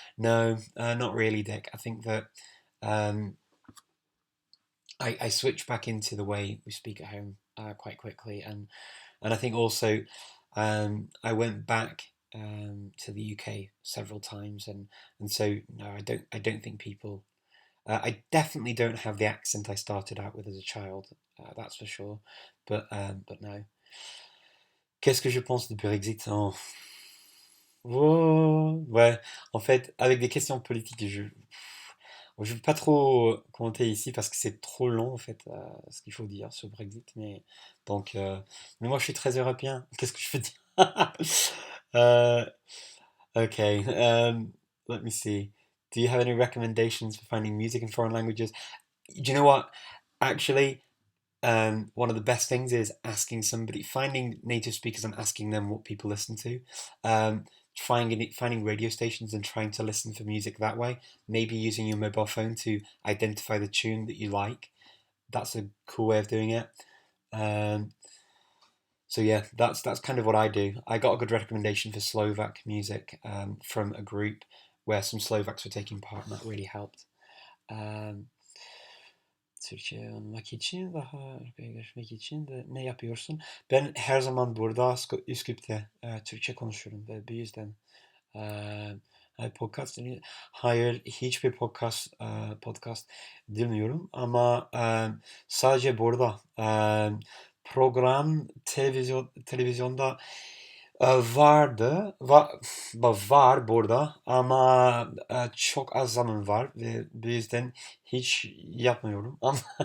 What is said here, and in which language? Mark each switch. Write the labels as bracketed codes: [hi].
[en] No, not really, Dick. I think that I switch back into the way we speak at home quite quickly, and I think also I went back to the UK several times, and so no, I don't think people. I definitely don't have the accent I started out with as a child, that's for sure. But no. [fr] Qu'est-ce que je pense du Brexit? Oh, ouais, en fait, avec des questions politiques, je ne veux pas trop commenter ici parce que c'est trop long en fait ce qu'il faut dire sur le Brexit. Mais moi je suis très européen. Qu'est-ce que je peux dire? [en] uh, okay, let me see. Do you have any recommendations for finding music in foreign languages? Do you know what? Actually, one of the best things is finding native speakers and asking them what people listen to. Finding radio stations and trying to listen for music that way. Maybe using your mobile phone to identify the tune that you like. That's a cool way of doing it. So yeah, that's kind of what I do. I got a good recommendation for Slovak music from a group where some Slovaks were taking part, and that really helped. [tr] Türkçe için daha geçmek için de ne yapıyorsun? Ben her zaman burada Üsküp'te Türkçe konuşuyorum ve bu yüzden Podcast dinliyorum. Hayır, hiçbir podcast dinliyorum ama sadece burada program televizyonda vardı var burada ama çok az zaman var ve bu yüzden hiç yapmıyorum ama